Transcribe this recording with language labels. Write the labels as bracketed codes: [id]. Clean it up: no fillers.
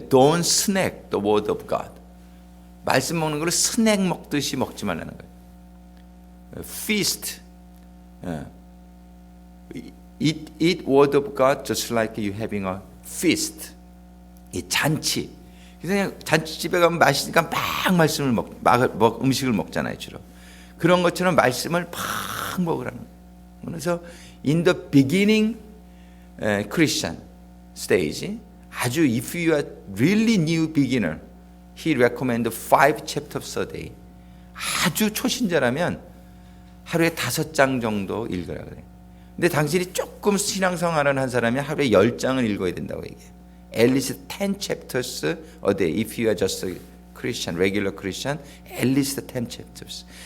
[en] Don't snack the word of God. [ko] 말씀 먹는 걸 스낵 먹듯이 먹지 말라는 거예요. [en] Feast. Eat word of God just like you having a feast. [ko] 이 잔치. 그냥 잔치집에 가면 맛있으니까 막 말씀을 음식을 먹잖아요, 주로. 그런 것처럼 말씀을 막 먹으라는 거예요. 그래서 [en] in the beginning Christian stage, [ko] 아주 [en] if you are really new beginner, he recommend 5 chapters a day. [ko] 아주 초신자라면 하루에 5장 정도 읽으라 그래요. 근데 당신이 조금 신앙생활을 한 사람이 하루에 10장을 읽어야 된다고 얘기해요. [en] At least 10 chapters a day. If you are just a Christian, regular Christian, at least 10 chapters.